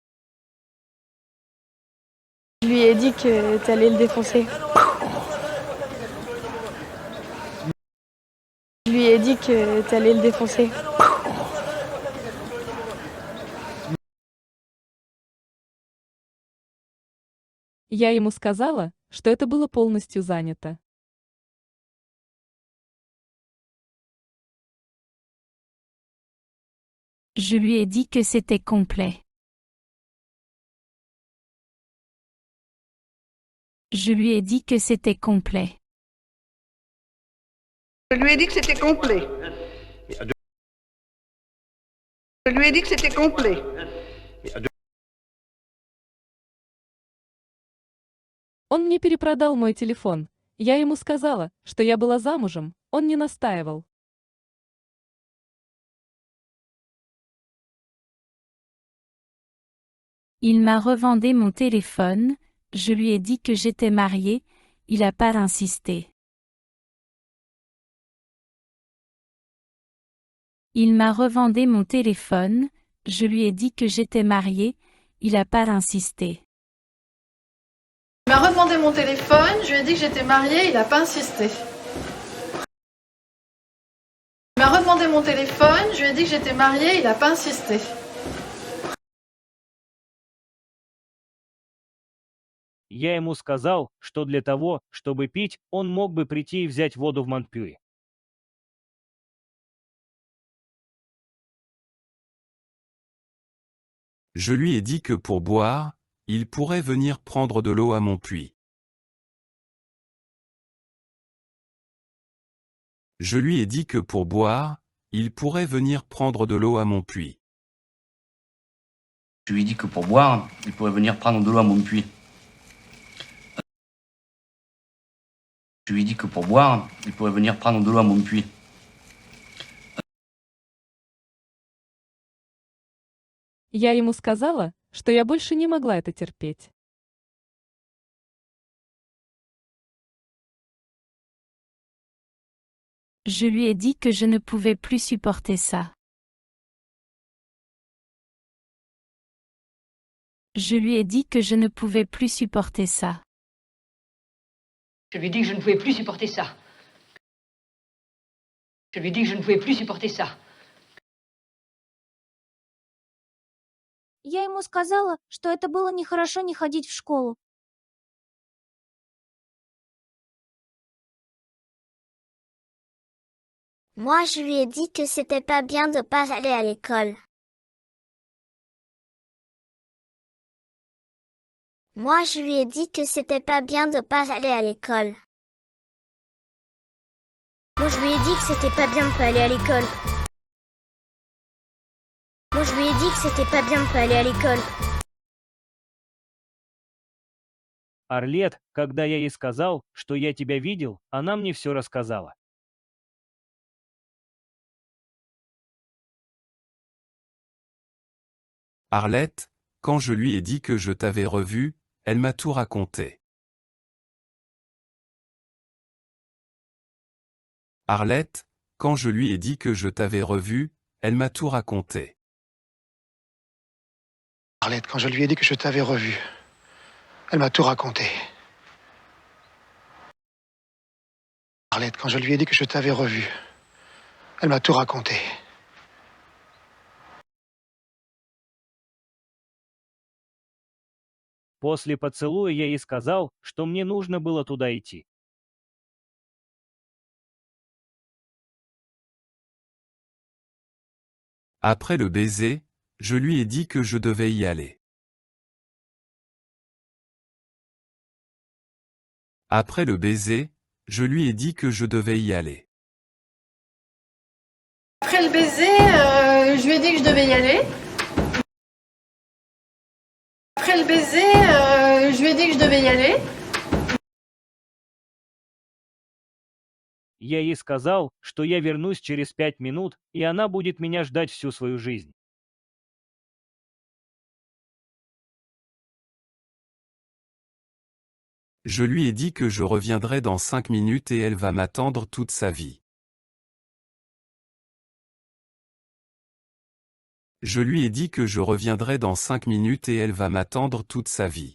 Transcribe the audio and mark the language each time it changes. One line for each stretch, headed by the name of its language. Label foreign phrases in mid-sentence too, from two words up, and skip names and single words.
French: Je lui ai dit que t'allais le défoncer. Je lui ai dit que t'allais le défoncer.
Russian: Я ему сказала, что это было полностью занято.
French: Je lui ai dit que c'était complet. Je lui ai dit que c'était complet. Je lui ai dit que c'était complet. Je lui ai dit que c'était complet.
Russian: Он мне перепродал мой телефон. Я ему сказала, что я была замужем, он не настаивал.
French: Il m'a revendé mon téléphone, je lui ai dit que j'étais mariée, il a pas insisté. Il m'a revendé mon téléphone, je lui ai dit que j'étais mariée, il a pas insisté. Il m'a revendé mon téléphone, je lui ai dit que j'étais mariée, il n'a pas insisté. Il m'a revendé mon téléphone, je lui ai dit que j'étais mariée, il n'a pas insisté.
Russian: Я ему сказал, что для того, чтобы пить, он мог бы прийти и взять воду в Монтпюи.
French: Je lui ai dit que pour boire, il pourrait venir prendre de l'eau à mon puits. Je lui ai dit que pour boire, il pourrait venir prendre de l'eau à mon puits. Je lui ai dit que pour boire, il pourrait venir prendre de l'eau à mon puits. Je lui ai dit que pour boire, il pourrait venir prendre de l'eau à mon puits.
Russian: Я ему сказала, что я больше не могла это терпеть.
French: Je lui ai dit que je ne pouvais plus supporter ça. Je lui ai dit que je ne pouvais plus supporter ça. Je lui ai dit que je ne pouvais plus supporter ça. Je lui ai dit que je ne pouvais plus supporter ça.
Russian: Я ему сказала, что это было нехорошо не ходить в школу.
French: Moi, je lui ai dit que c'était pas bien de pas aller à l'école. Moi, je lui ai dit que c'était pas bien de pas aller à l'école. Moi, je lui ai dit que c'était pas bien de pas aller à l'école. Moi, je lui ai dit que c'était pas bien de pas aller à l'école.
Russian: Арлет, когда я ей сказал, что я тебя видел, она мне все рассказала.
French: Arlette, quand je lui ai dit que je t'avais revu, elle m'a tout raconté. Arlette, quand je lui ai dit que je t'avais revu, elle m'a tout raconté. Arlette, quand je lui ai dit que je t'avais revu, elle m'a tout raconté. Arlette, quand je lui ai dit que je t'avais revu, elle m'a tout raconté.
Russian: После поцелуя я ей сказал, что мне нужно было туда идти.
French: Après le baiser, je lui ai dit que je devais y aller. Après le baiser, je lui ai dit que je devais y aller. Après le baiser, je lui ai dit que je devais y aller. Après le baiser, je lui ai dit que je devais y aller.
Russian: Я ей сказал, что я вернусь через 5 минут, и она будет меня ждать всю свою жизнь.
French: Je lui ai dit que je reviendrai dans 5 minutes et elle va m'attendre toute sa vie. Je lui ai dit que je reviendrai dans 5 minutes et elle va m'attendre toute sa vie.